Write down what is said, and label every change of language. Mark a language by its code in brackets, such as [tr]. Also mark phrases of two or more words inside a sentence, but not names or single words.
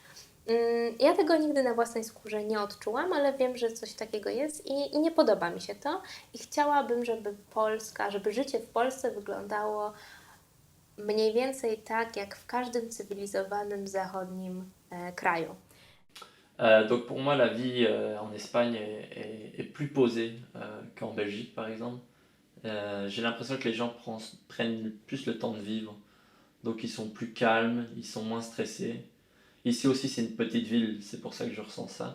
[pl] Ja tego nigdy na własnej skórze nie odczułam, ale wiem, że coś takiego jest i nie podoba mi się to. I chciałabym, żeby życie w Polsce wyglądało mniej więcej tak, jak w każdym cywilizowanym zachodnim kraju. [fr] Donc pour moi, la vie en Espagne est plus posée qu'en Belgique, par exemple. J'ai l'impression que les gens prennent plus le temps de vivre. Donc ils sont plus calmes, ils sont moins stressés. Ici aussi, c'est une petite ville, c'est pour ça que je ressens ça.